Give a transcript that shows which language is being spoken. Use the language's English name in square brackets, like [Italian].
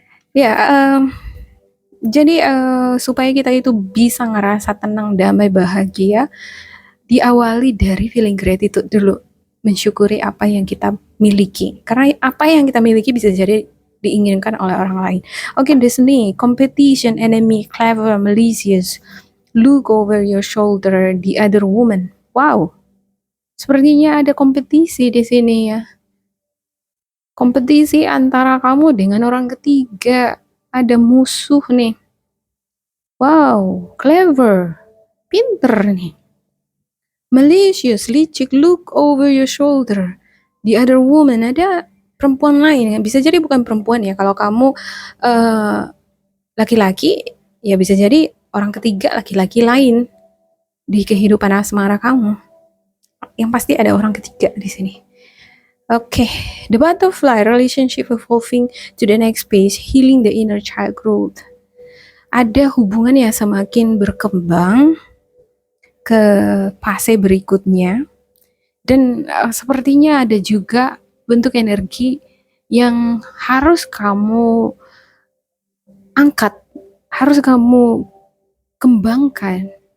[Indonesian] Ya, jadi supaya kita itu bisa ngerasa tenang, damai, bahagia, diawali dari feeling gratitude dulu. Mensyukuri apa yang kita miliki. Karena apa yang kita miliki bisa jadi diinginkan oleh orang lain. [English] Oke, Disney, competition, enemy, clever, malicious, look over your shoulder, the other woman. [Indonesian] Wow, sepertinya ada kompetisi di sini ya. Kompetisi antara kamu dengan orang ketiga. Ada musuh nih. Wow, clever, pinter nih. Malicious, licik, [English] look over your shoulder. The other woman, [Indonesian] ada perempuan lain. Bisa jadi bukan perempuan ya. Kalau kamu laki-laki, ya bisa jadi orang ketiga laki-laki lain di kehidupan asmara kamu. Yang pasti ada orang ketiga di sini. [English] Oke, the butterfly, relationship evolving to the next phase, healing the inner child growth. [Indonesian] Ada hubungan yang semakin berkembang ke fase berikutnya, dan sepertinya ada juga bentuk energi yang harus kamu angkat, harus kamu kembangkan.